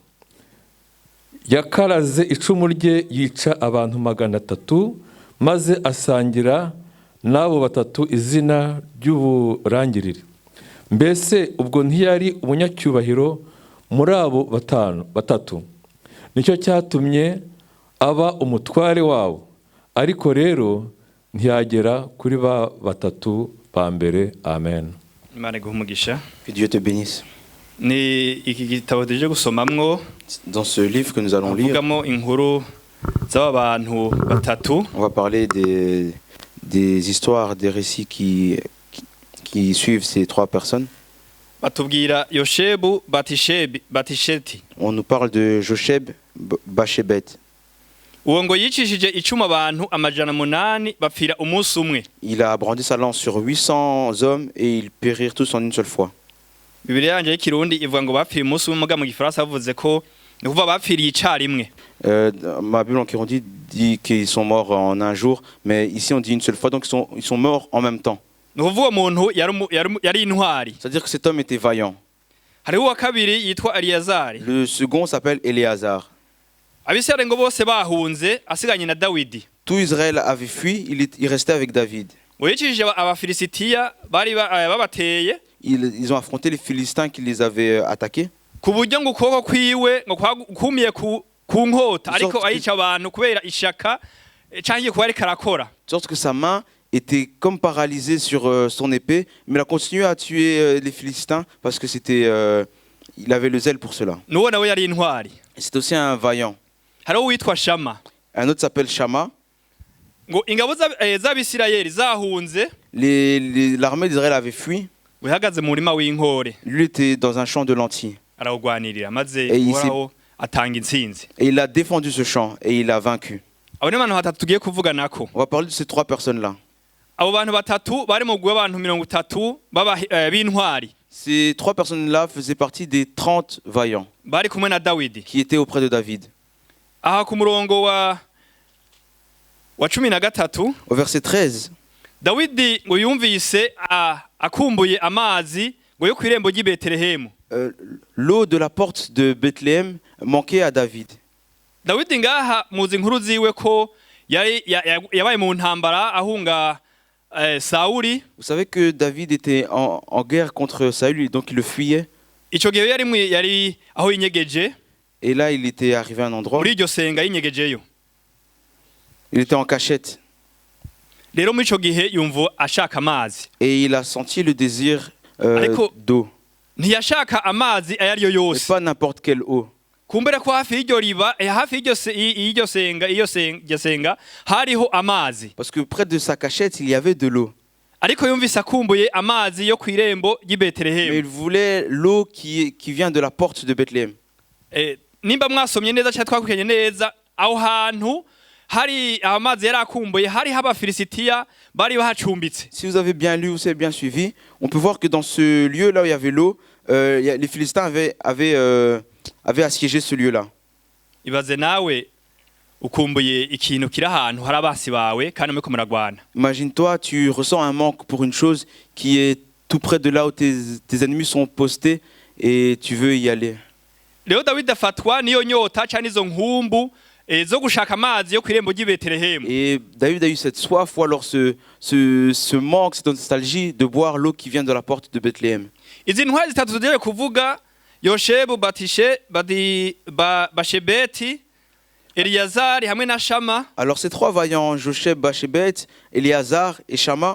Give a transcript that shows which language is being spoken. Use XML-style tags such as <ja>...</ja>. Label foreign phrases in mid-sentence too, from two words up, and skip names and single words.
<rn>Yakaraze icumu rye yica abantu 300, maze asangira n'abo batatu izina ry'uburangirire. Mbese ubwo ntiyari umunyacyubahiro muri abo batatu. Nicyo cyatumye aba umutware wabo. Ariko rero ntiyagera kuri ba batatu ba mbere. Amen.</rn> <fr>Que Dieu te bénisse.</fr> <rn>ni iki gitabo tuje gusomamwo</rn> <fr>Dans ce livre que nous allons lire,</fr> <rn>avugamo inkuru z'abantu batatu</rn> <fr>on va parler des histoires, des récits qui suivent ces trois personnes.</fr> <rn>batubwira Yoshebu Batisheti.</rn> <fr>On nous parle de Josheb Bashebet.</fr> <rn>Uwo ngo yicishije icuma abantu amajana 8 bapfira umunsi umwe.</rn> <fr>Il a brandi sa lance sur 800 hommes et ils périrent tous en une seule fois.</fr> <rn>Bibiliya yanje y'ikirundi ivuga ngo bapfira umunsi umwe, muga mu gifaransa bavuze ko ni kuva bapfiriye icarimwe.</rn> <fr>Ma Bible en Kirundi dit qu'ils sont morts en un jour, mais ici on dit une seule fois, donc ils sont morts en même temps.</fr> <rn>Ni kuvuga umuntu yari intwari.</rn> <fr>C'est-à-dire que cet homme était vaillant.</fr> <rn>Hariho uwa kabiri yitwa Eliyazari.</rn> <fr>Le second s'appelle Éléazar.</fr> <rn>Abisirayeli ngo bose bahunze asiganye na Dawidi.</rn> <fr>Tout Israël avait fui, il restait avec David.</fr> <rn>Ngo yicishije abafilisitiya bari babateye.</rn> <fr>Ils ont affronté les Philistins qui les avaient attaqués.</fr> <rn>Ku buryo ngo ukuboko kwiwe ngo kumiye ku nkota ariko ayica abantu kubera ishaka canke kuba ariko arakora.</rn> <fr>De sorte que sa main était comme paralysée sur son épée, mais il a continué à tuer les Philistins parce que il avait le zèle pour cela.</fr> <rn>Nuwo nawe yari intwari.</rn> <fr>C'est aussi un vaillant.</fr> <rn>Hariho witwa Shama.</rn> <fr>Un autre s'appelle Shama.</fr> <rn>Ngo ingabo z'Abisirayeli zahunze.</rn> <fr>L'armée d'Israël avait fui.</fr> <rn>Wihagaze mu murima w'inkore.</rn> <fr>Lui était dans un champ de lentilles.</fr> <rn>Arawugwanirira maze uhoraho atanga intsinzi.</rn> <fr>Et il a défendu ce champ et il a vaincu.</fr> <rn>Abo ni abantu batatu tugiye kuvuganako.</rn> <fr>On va parler de ces trois personnes-là.</fr> <rn>Abo bantu batatu bari mu gwe abantu 30 b'intwari.</rn> <fr>Ces trois personnes-là faisaient partie des 30 vaillants</fr> <rn>Bari kumwe na Dawidi.</rn> <fr>qui étaient auprès de David.</fr> <rn>Aha ku murongo wa 13</rn> <fr>Au verset 13,</fr> <rn>Dawidi ngo yumvise akumbuye amazi ngo yo kwirembo ry'i Betelehemu.</rn> <fr>l'eau de la porte de Bethléem manquait à David.</fr> <rn>Dawidi ngaha muzi inkuru ziwe ko yabaye mu ntambara ahunga Sauli.</rn> <fr>Vous savez que David était en guerre contre Saül et donc il le fuyait.</fr> <rn>Ico gihe yari aho yinyegeje.</rn> <fr>Et là, il était arrivé à un endroit.</fr> <rn>Muri iryo senga yinyegejeyo.</rn> <fr>Il était en cachette.</fr> <rn>Rero muri ico gihe yumva ashaka amazi.</rn> <fr>Et il a senti le désir d'eau.</fr> <rn>Ntiyashaka amazi ayariyo</rn> <fr>Et</fr> <rn>yose.</rn> <fr>pas n'importe quelle eau.</fr> <rn>Kumbera ko hafi y'iryo riba hafi y'iryo senga hariho amazi.</rn> <fr>Parce que près de sa cachette, il y avait de l'eau.</fr> <rn>Ariko yumvise akumbuye amazi yo kwirembo ry'i</rn> <fr>Mais</fr> <rn>Betelehemu.</rn> <fr>il voulait l'eau qui vient de la porte de Bethléem.</fr> <rn>Nimba mwasomye neza cyangwa twakurikiranye neza aho hantu hari amazi yari akumbuye hari abafilisitiya bari bahacumbitse.</rn> <fr>Si vous avez bien lu ou vous avez bien suivi, on peut voir que dans ce lieu là où il y avait l'eau, les Philistins avaient assiégé ce lieu là.</fr> <rn>Ibaze nawe ukumbuye ikintu kiri ahantu hari abasi bawe kandi muriko muragwana.</rn> <fr>Imagine-toi, tu ressens un manque pour une chose qui est tout près de là où tes ennemis sont postés et tu veux y aller.</fr> <rn>Rero Dawidi afatwa niyo nyota cyane izo nkumbu zo gushaka amazi yo kwirembo ry'i Betelehemu.</rn> <fr>Et David a eu cette soif ou alors ce manque, cette nostalgie de boire l'eau qui vient de la porte de Bethléem.</fr> <rn>Izi ntwari zitatu tugiye kuvuga Yoshebu Bashebeti Eliyazari hamwe na Shama.</rn> <fr>Alors ces trois vaillants, Josheb, Bashebet, Éléazar et Shama,</fr>